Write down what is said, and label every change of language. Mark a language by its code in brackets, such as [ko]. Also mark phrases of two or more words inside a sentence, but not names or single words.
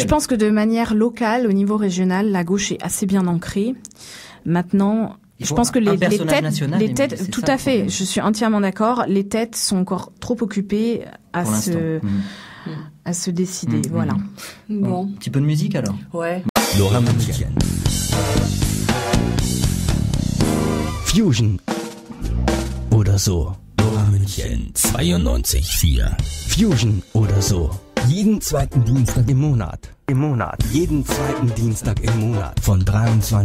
[fr] Je pense que de manière locale, au niveau régional, la gauche est assez bien ancrée. Maintenant, je pense que les têtes, tout à fait, je suis entièrement d'accord, les têtes sont encore trop occupées à se décider, voilà. Bon. Un petit peu de musique alors. Ouais. [de] Laura Munchen. Fusion oder so. Lora München 92,4. Fusion oder so. Jeden zweiten Dienstag im Monat. Jeden zweiten Dienstag im Monat.